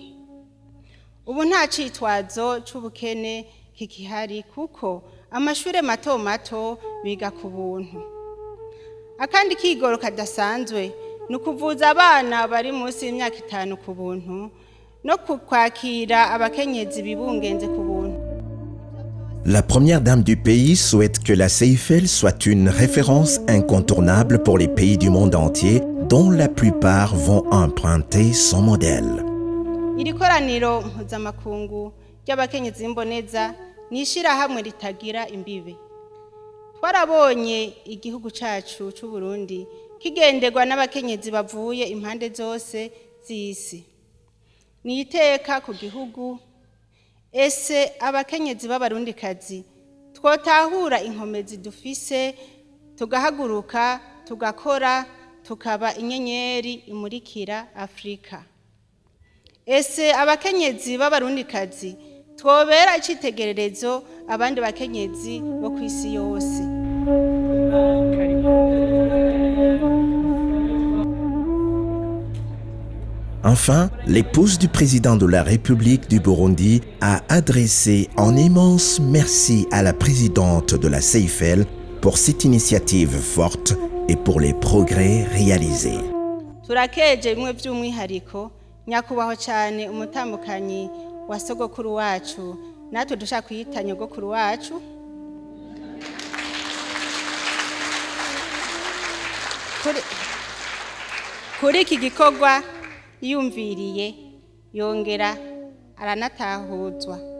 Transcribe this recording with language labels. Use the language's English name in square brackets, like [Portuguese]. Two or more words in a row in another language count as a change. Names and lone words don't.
[Rundi] Ubu nta citwazo c'ubukene kikihari kuko amashure mato mato biga ku buntu. Akandi kigoro kadasanzwe ni ukuvuza abana bari munsi y'imyaka 5 ku buntu no kwakira abakenyezi bibungenze ku buntu. [French] La première dame du pays souhaite que la CIFL soit une référence incontournable pour les pays du monde entier dont la plupart vont emprunter son modèle. [Rundi] Iri koraniro mpuzamakungu ry'abakenyezi imboneza n'ishirahamwe ritagira imbibe. Twarabonye igihugu cacu c'u Burundi kigenderwa n'abakenyezi bavuye impande zose z'isi. Ni iteka ku gihugu. Ese abakenyezi b'abarundikazi twotahura inkomezi dufise tugahaguruka tugakora tukaba inyenyeri imurikira Afrika. Ese abakenyezi b'abarundikazi twobera icitegererezo abandi bakenyezi bo kwisi yose. [French] Enfin, l'épouse du président de la République du Burundi a adressé un immense merci à la présidente de la CIFL pour cette initiative forte et pour les progrès réalisés. [Rundi] Turakeje bimwe by'umwihariko nyakubahwa cyane umutambukanyi wa sogokuru wacu natwe dushaka kwita nyogokuru wacu. Kuri iki gikorwa yumviriye yongera aranatahuzwa.